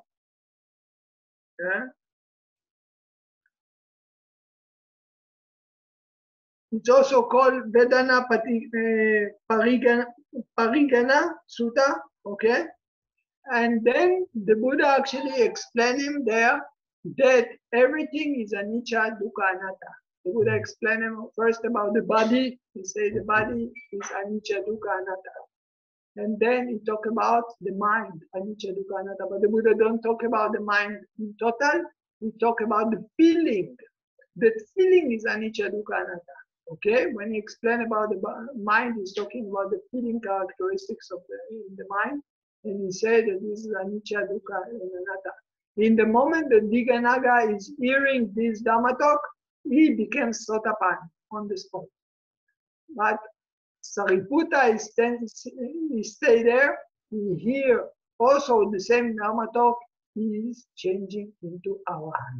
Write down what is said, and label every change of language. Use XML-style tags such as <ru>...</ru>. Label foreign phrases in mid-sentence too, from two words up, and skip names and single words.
<en>Yeah. It's also called Vedana Parigana Sutta. Okay. And then the Buddha actually explained him there that everything is</en> <pi>anicca, dukkha, anatta.</pi> <en>The Buddha explained him first about the body. He said the body is</en> <pi>anicca, dukkha, anatta.</pi> <en>And then he talked about the mind,</en> <pi>anicca, dukkha, anatta.</pi> <en>But the Buddha don't talk about the mind in total. He talk about the feeling. That feeling is</en> <pi>anicca, dukkha, anatta.</pi> <en>Okay, when he explained about the mind, he's talking about the feeling characteristics of the mind. And he said that this is</en> <pi>anicca, dukkha,</pi> <en>and anatta. In the moment that Diganaga is hearing this Dhamma talk, he became Sotapan on the spot. But Sariputta he stay there, he hear also the same Dhamma talk, he is changing into Arahant.</en>